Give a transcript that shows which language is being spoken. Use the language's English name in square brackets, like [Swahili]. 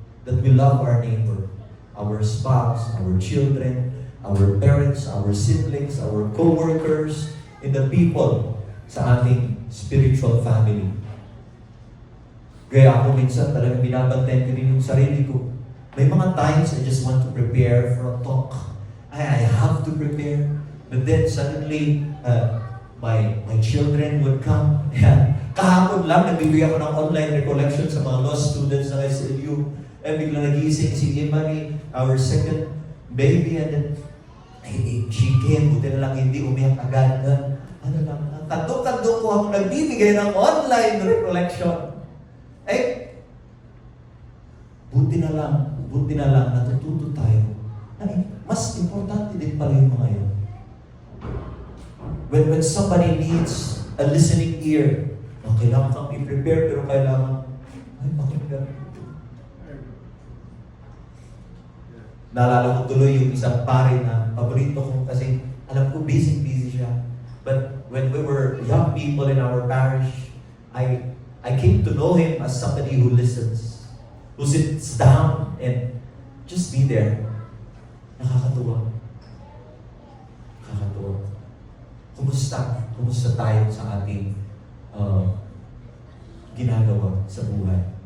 [English] That we love our neighbor, our spouse, our children, our parents, our siblings, our co-workers, and the people [Filipino] sa ating [English] spiritual family. [Filipino] Kaya ako minsan talagang binabantayan ko rin yung sarili ko. May mga times [English] I just want to prepare for a talk. I have to prepare. But then suddenly, my children would come. [Filipino] Kahapon lang, nagbibigay ako ng online recollection sa mga law students ng SLU. Bigla nagising si Imani, [English] our second baby, and then, she came, [Filipino] buti na lang hindi umiyak agad. Tandok-tandok ko ako nagbibigay ng online recollection. Buti na lang, natututo tayo. Mas importante din pala yung mga yun. [English] When somebody needs a listening ear, [Filipino] kailangan kang i-prepare, pero kailangan, pakinggan. Naalala ko tuloy yung isang pare na paborito ko kasi alam ko busy siya. [English] But when we were young people in our parish, I came to know him as somebody who listens, who sits down and just be there. [Filipino] Nakakatuwa. Kumusta tayo sa ating ginagawa sa buhay?